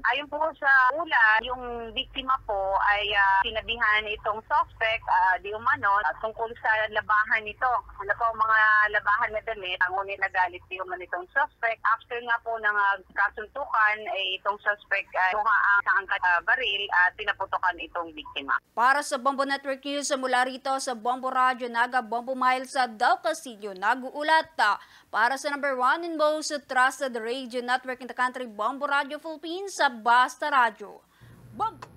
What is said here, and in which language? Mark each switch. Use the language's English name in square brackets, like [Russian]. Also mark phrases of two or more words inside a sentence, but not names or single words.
[Filipino] Ayon po sa ula, yung biktima po ay sinabihan itong suspect di umano tungkol sa labahan nito. Ano po mga labahan na damit, ngunit nagalit di umano itong suspect. After nga po ng kasuntukan, itong suspect kuha ang baril at pinaputokan itong biktima. Para sa Bombo Network News, mula rito sa Bombo Radyo Naga, Bombo Miles sa Del Castillo, nag-uulat para sa [English] number 1 and most trusted radio network in the country, [Filipino] Bombo Radio Philippines, sa Basta Radio. Bombo!